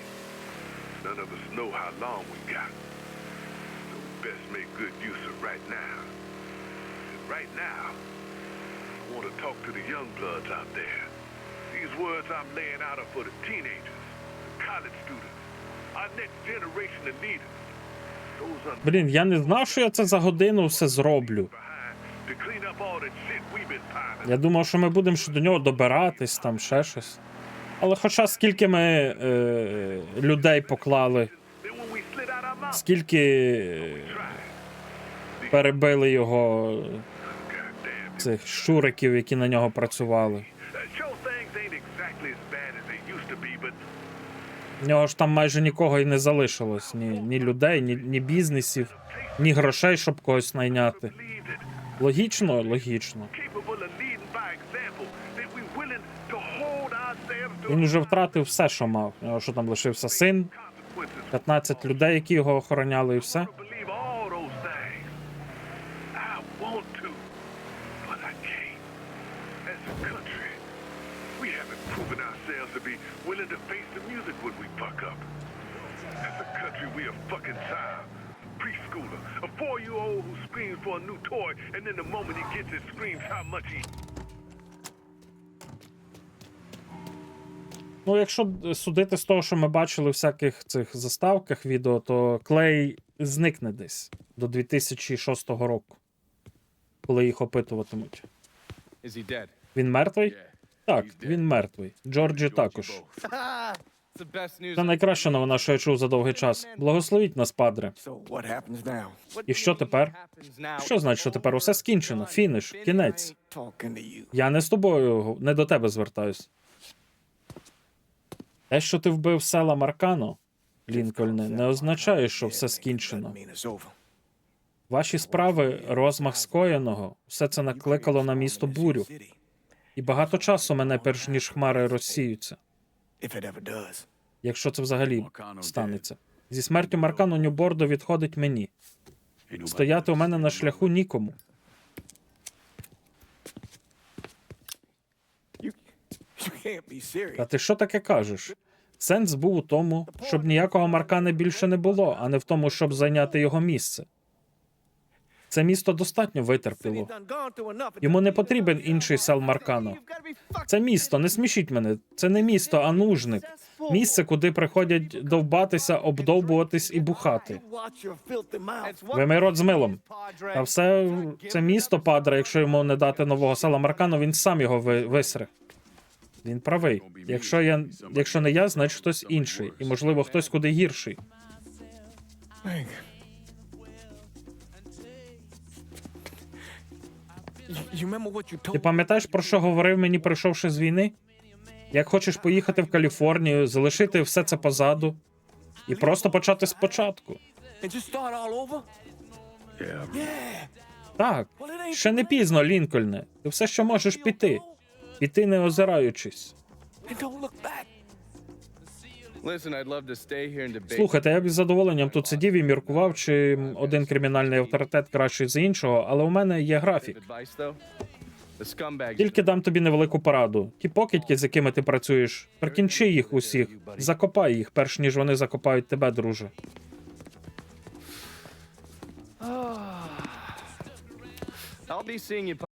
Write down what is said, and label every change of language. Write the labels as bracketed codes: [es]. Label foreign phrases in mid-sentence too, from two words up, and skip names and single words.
[en] None of us know how long we got. So we best make good use of right now. And right now, I want to talk to the young bloods out there. These words I'm laying out are for the teenagers, the college students, our next generation of leaders. Those [uk] Блін, я не знав, що я це за годину все зроблю. [en] to clean up all that shit we've been piling. [uk] Я думав, що ми будемо ще до нього добиратись, там ще щось. Але хоча скільки ми людей поклали, скільки перебили його цих щуриків, які на нього працювали. [en] Sure, things ain't exactly as bad as they used to be, but [uk] В нього ж там майже нікого і не залишилось. Ні людей, ні бізнесів, ні грошей, щоб когось найняти. Логічно? Логічно. [en] capable of leading by example, that we willing to hold ourselves to [uk] Він вже втратив все, що мав. У нього що там лишився син, 15 людей, які його охороняли, і все. [en] believe all those things. I want to, but I can't. As a country, we haven't proven ourselves to be willing to face the music when we fuck up. As a country, we a fucking child. Preschooler, a 4-year-old who screams for a new toy, and then the moment he gets it, screams how much he... [uk] Ну, якщо судити з того, що ми бачили у всяких цих заставках відео, то Клей зникне десь до 2006 року, коли їх опитуватимуть. [en] Is he dead? [uk] Він мертвий? Так, він мертвий. Джорджі також. [en] It's the best news. [uk] Це найкраща новина, що я чув за довгий час. Благословіть нас, падре. [en] So what happens now? [uk] І що тепер? Що значить, що тепер усе скінчено? Фініш, кінець. [en] Talking to you. [uk] Я не з тобою, не до тебе звертаюсь. Те, що ти вбив села Маркано, Лінкольне, не означає, що все скінчено. [en] I mean, it's over. [uk] Ваші справи, розмах скоєного, все це накликало на місто бурю. І багато часу мене, перш ніж хмари розсіються. [en] If it ever does. [uk] Якщо це взагалі станеться. Зі смертю Маркано Нью-Бордо відходить мені. Стояти у мене на шляху нікому. [en] You can't be serious. [uk] Та ти що таке кажеш? Сенс був у тому, щоб ніякого Маркана більше не було, а не в тому, щоб зайняти його місце. Це місто достатньо витерпіло. Йому не потрібен інший сел Маркано. Це місто, не смішіть мене. Це не місто, а нужник. Місце, куди приходять довбатися, обдовбуватись і бухати. [en] Watch your filthy mouth. [uk] Вимий рот з милом. А все це місто, падре, якщо йому не дати нового села Маркано, він сам його висре. Він правий. Якщо не я, значить хтось інший. І, можливо, хтось куди гірший. [en] Hank. You remember what you [uk] Ти [en] told [uk] пам'ятаєш, про що говорив мені, прийшовши з війни? Як хочеш поїхати в Каліфорнію, залишити все це позаду і просто почати спочатку. [en] and just start all over? Yeah. [uk] Так, ще не пізно, Лінкольне. Ти все, що можеш піти. Піти, не озираючись. [en] And don't look back. Listen, I'd love to stay here and debate. [uk] Слухайте, я б із задоволенням тут сидів і міркував, чи один кримінальний авторитет кращий за іншого, але у мене є графік. [en] Advice, though? The scumbags. [uk] Тільки дам тобі невелику пораду. Ті покидьки, з якими ти працюєш, прикінчи їх усіх, закопай їх, перш ніж вони закопають тебе, друже. [en] I'll be seeing you.